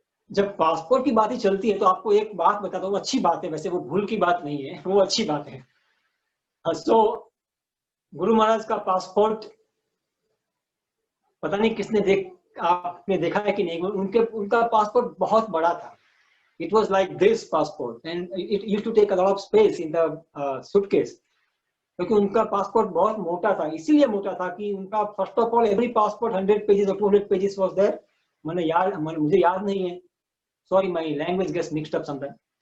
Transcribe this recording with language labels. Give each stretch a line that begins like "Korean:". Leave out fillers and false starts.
Hindi: जब पासपोर्ट की बात ही चलती है तो आपको एक बात बताता हूँ, अच्छी बात है, वैसे वो भूल की बात नहीं है, वो अच्छी बात है। तो गुरु महाराज का पासपोर्ट पता नहीं किसने आपने देखा है कि नहीं, उनका पासपोर्ट बहुत बड़ा था।
English: It was like this passport and it used to take a lot of space in the suitcase,
Hindi: क्योंकि उनका पासपोर्ट बहुत मोटा था। इसीलिए मोटा था कि उनका
English: First of all every passport 100 pages और 200 pages was there.
Hindi: मुझे याद नहीं है,
English: Sorry, my language gets mixed up sometime.